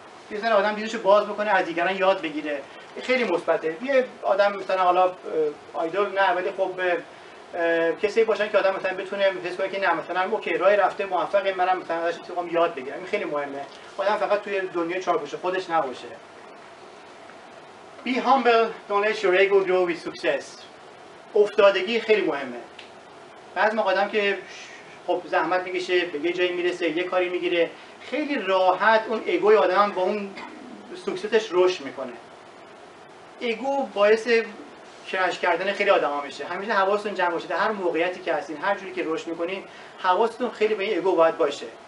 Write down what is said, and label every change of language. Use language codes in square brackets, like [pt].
[fa] یه ذره آدم دیدشو باز بکنه، از دیگران یاد بگیره. خیلی مثبته. یه آدم مثلا حالا آیدول نه، ولی خب کسی باشن که آدم مثلا بتونه حس کنه که نه مثلا اوکی راه رفته موفقه، منم مثلا ازش میخوام یاد بگیرم. این خیلی مهمه. آدم فقط توی دنیای چارگوشه خودش نباشه. [en] Be humble, don't let your ego grow with success. [fa] افتادگی خیلی مهمه. بعضی موقع آدم که خب زحمت میکشه به یه جایی میرسه، یه کاری میگیره، خیلی راحت اون ایگوی آدم با اون سوکسسش رشد میکنه. ایگو باعث کرش کردن خیلی آدما میشه. همیشه حواستون جمع باشه. در هر موقعیتی که هستین، هر جوری که رشد میکنین، حواستون خیلی به این ایگو باید باشه.